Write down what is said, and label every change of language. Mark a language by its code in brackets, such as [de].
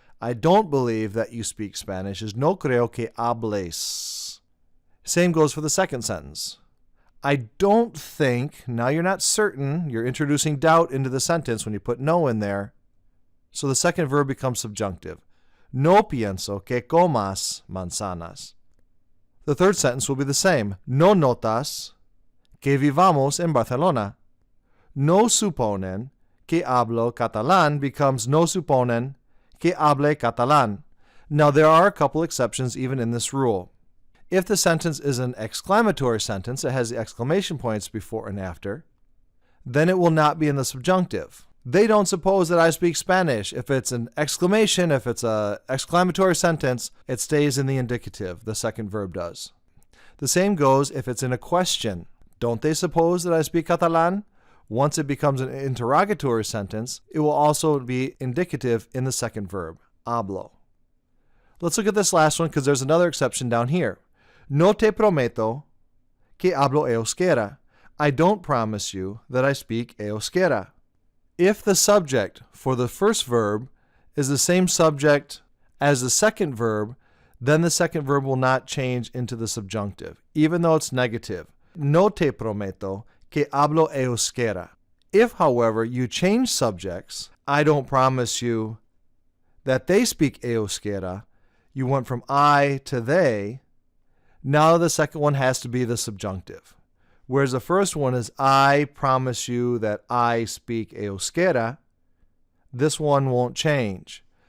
[en] I don't believe that you speak Spanish is [es] no creo que hables. [en] Same goes for the second sentence. I don't think, now you're not certain, you're introducing doubt into the sentence when you put no in there. So the second verb becomes subjunctive. [es] No pienso que comas manzanas. [en] The third sentence will be the same. [es] No notas que vivamos en Barcelona. No suponen que hablo catalán becomes no suponen que hable catalán. [en] Now there are a couple exceptions even in this rule. If the sentence is an exclamatory sentence, it has the exclamation points before and after, then it will not be in the subjunctive. They don't suppose that I speak Spanish. If it's an exclamation, if it's an exclamatory sentence, it stays in the indicative. The second verb does. The same goes if it's in a question. Don't they suppose that I speak Catalan? Once it becomes an interrogatory sentence, it will also be indicative in the second verb, hablo. Let's look at this last one because there's another exception down here. [es] No te prometo que hablo euskera. [en] I don't promise you that I speak euskera. If the subject for the first verb is the same subject as the second verb, then the second verb will not change into the subjunctive, even though it's negative. [es] No te prometo que hablo euskera. [en] If, however, you change subjects, I don't promise you that they speak euskera, you went from I to they, now the second one has to be the subjunctive. Whereas the first one is, I promise you that I speak euskera, this one won't change.